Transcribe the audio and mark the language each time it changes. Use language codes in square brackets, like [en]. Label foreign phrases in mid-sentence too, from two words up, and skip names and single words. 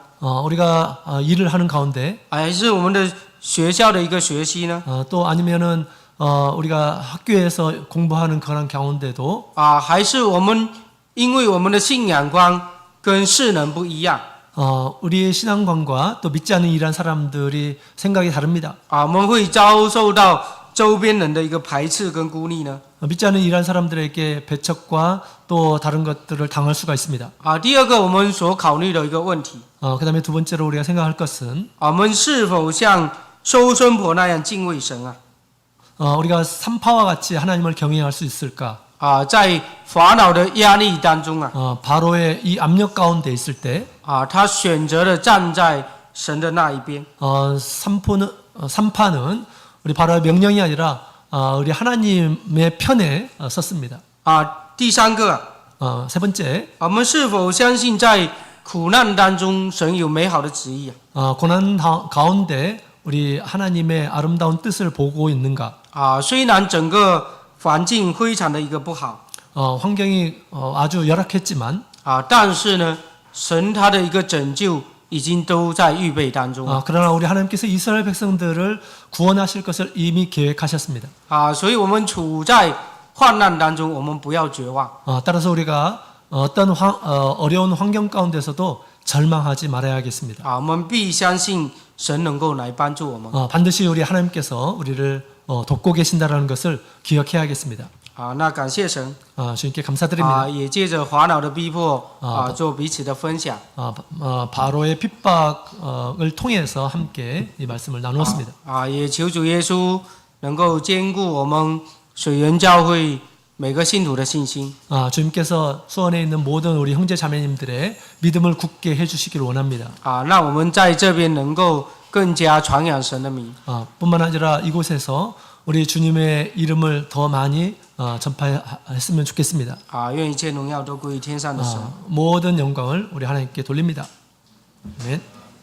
[ko] 우리가 일을 하는 가운데 [zh] 还是我们的学校的一个学习呢？ [ko] 또 아니면은 우리가 학교에서 공부하는 그런 가운데도 [zh] 还是我们因为我们的信仰观跟世人不一样， [ko] 우리의 신앙관과 또 믿지 않는 이란 사람들이 생각이 다릅니다. [zh] 我们会遭受到周边人的一个排斥跟孤立呢？ [ko] 믿지 않는 이란 사람들에게 배척과 또 다른 것들을 당할 수가 있습니다. [zh] 第二个我们所考虑的一个问题， [ko] 그 다음에 두 번째로 우리가 생각할 것은 [zh] 我们是否像收生婆那样敬畏神 [ko] 우리가 산파와 같이 하나님을 경외할 수 있을까? [zh] 在法老的压力当中 [ko] 바로의 이 압력 가운데 있을 때 [zh] 他选择了站在神的那一边。 [ko] 산파는 우리 바로의 명령이 아니라 우리 하나님의 편에 섰습니다. [zh] 第三个 [ko] 세 번째, [zh] 我们是否相信在苦难当中神有美好的旨意 [ko] 고난 가운데 우리 하나님의 아름다운 뜻을 보고 있는가? [zh] 虽然整个环境非常的一个不好 [ko] 환경이 아주 열악했지만 [zh] 但是呢神他的一个拯救已经都在预备当中 [ko] 그러나 우리 하나님께서 이스라엘 백성들을 구원하실 것을 이미 계획하셨습니다. [zh] 所以我们处在患难当中我们不要绝望 [ko] 따라서 우리가 어떤 어려운 환경 가운데서도 절망하지 말아야겠습니다. [zh] 我们必相信神能够来帮助我们 [ko] 반드시 우리 하나님께서 우리를 돕고 계신다라는 것을 기억해야겠습니다. [zh] 那感谢神 [ko] 주님께 감사드립니다. [zh] 也借着法老的逼迫做彼此的分享 [ko] 바로의 핍박을 통해서 함께 이 말씀을 나누었습니다. [zh] 也求主耶稣能够兼顾我们水源教会每个信徒的信心 [ko] 주님께서 수원에 있는 모든 우리 형제 자매님들의 믿음을 굳게 해주시길 원합니다. [zh] 让我们在这边能够更加传扬神的名 [ko] 뿐만 아니라 이곳에서 우리 주님의 이름을 더 많이 전파했으면 좋겠습니다. [zh] 愿一切荣耀都归于天上的神 [ko] 모든 영광을 우리 하나님께 돌립니다. 아멘.